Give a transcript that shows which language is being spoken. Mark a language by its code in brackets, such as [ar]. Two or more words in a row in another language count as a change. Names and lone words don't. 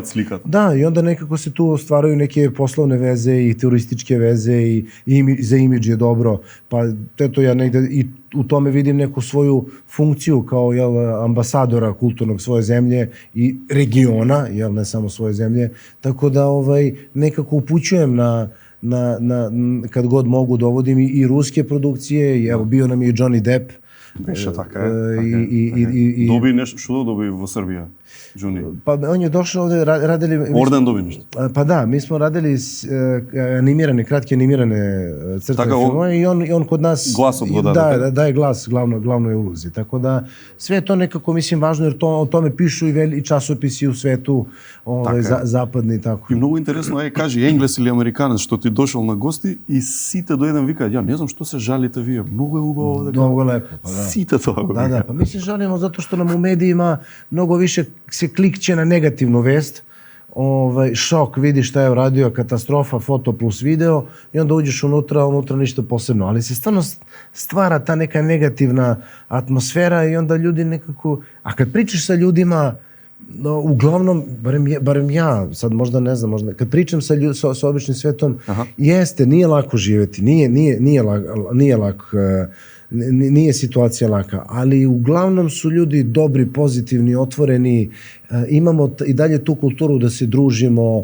[sr] Da, i onda nekako se tu stvaraju neke poslovne veze i turističke veze i za imidž je dobro, pa eto ja negde i u tome vidim neku svoju funkciju kao ambasadora kulturnog svoje zemlje i regiona, ne samo svoje zemlje, tako da nekako upućujem kad god mogu dovodim i ruske produkcije, i evo bio nam je Johnny Depp. [mk] Беше така е. Доби нешто, што доби во Србија, Джуни? [sr] Pa on je došao ovde, radili... [mk] Орден доби нешто? [sr] Pa da, mi smo radili kratke animirane crtane filmove i on kod nas... [mk] Гласот го даје. [sr] Daje glas glavnoj ulozi. Tako da sve je to nekako, mislim, važno jer o tome pišu i časopisi u svetu zapadni i tako. [mk] И многу интересно е, кажи енглес или американец што ти дошол на гости и сите дојден викаат, ја не знам што се жалите вие, многу е убаво дека... [sr] Mnogo lepo, pa da. [mk] Сите тоа го викаат. [sr] Da, pa mi se žalimo zato što nam u medijima mnogo više se klikće na negativnu vest, šok, vidi šta je uradio, katastrofa, foto plus video i onda uđeš unutra ništa posebno, ali se stvarno stvara ta neka negativna atmosfera i onda ljudi nekako, a kad pričaš sa ljudima, uglavnom, barem ja, sad možda ne znam, kad pričam sa običnim svetom, jeste, nije lako živjeti, nije lako, nije situacija laka, ali uglavnom su ljudi dobri, pozitivni, otvoreni, imamo i dalje tu kulturu da se družimo,